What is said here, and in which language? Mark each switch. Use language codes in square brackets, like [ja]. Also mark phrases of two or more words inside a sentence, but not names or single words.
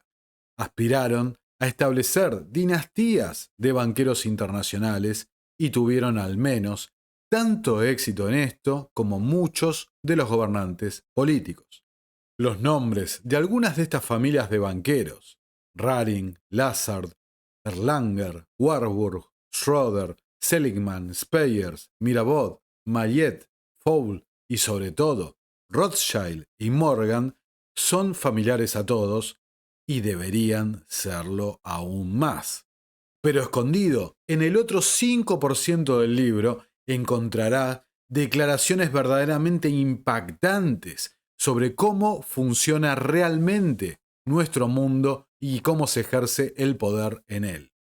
[es] Aspiraron a establecer dinastías de banqueros internacionales y tuvieron al menos tanto éxito en esto como muchos de los gobernantes políticos. Los nombres de algunas de estas familias de banqueros, Raring, Lazard, Erlanger, Warburg, Schroeder, Seligman, Speyers, Mirabeau, Mayet, Fowle y sobre todo Rothschild y Morgan, son familiares a todos y deberían serlo aún más. Pero escondido en el otro 5% del libro encontrará declaraciones verdaderamente impactantes sobre cómo funciona realmente nuestro mundo y cómo se ejerce el poder en él.